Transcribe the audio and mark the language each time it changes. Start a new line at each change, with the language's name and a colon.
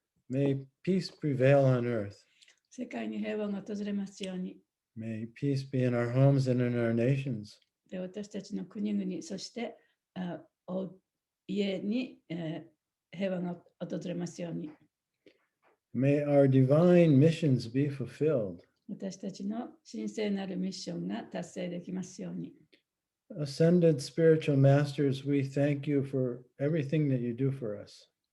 English: May peace prevail on earth.
Japanese: 世界に平和が訪れますように。
English: May peace be in our homes and in our nations.
Japanese: で私たちの国々、そして家に、平和が訪れますように。
English: May our divine missions be fulfilled.
Japanese: 私たちの神聖なるミッションが達成できますように。
English: Ascended spiritual masters, we thank you for everything that you do for us.